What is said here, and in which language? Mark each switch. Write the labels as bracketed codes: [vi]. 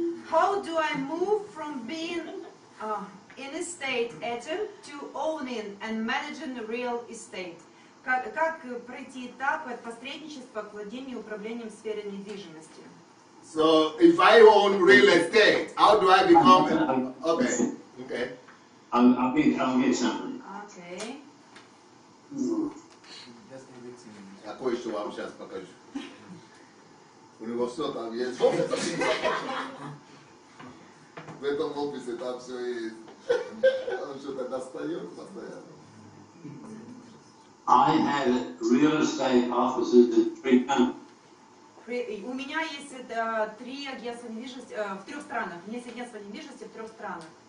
[en] How do I move from being an estate agent to owning and managing real estate? [ru] Как пройти этап от посредничества к владению и управлению в сфере недвижимости? [en] So, if I own real estate, how do I become? Okay. I'll get something. Okay. [ru] Я кое-что вам сейчас покажу. У него все там есть. В этом офисе там все есть. Он что-то достает постоянно. [en] I had real estate offices in 3 countries. [ru] У меня есть 3 агентства недвижимости в 3 странах. У меня есть агентство недвижимости в 3 странах.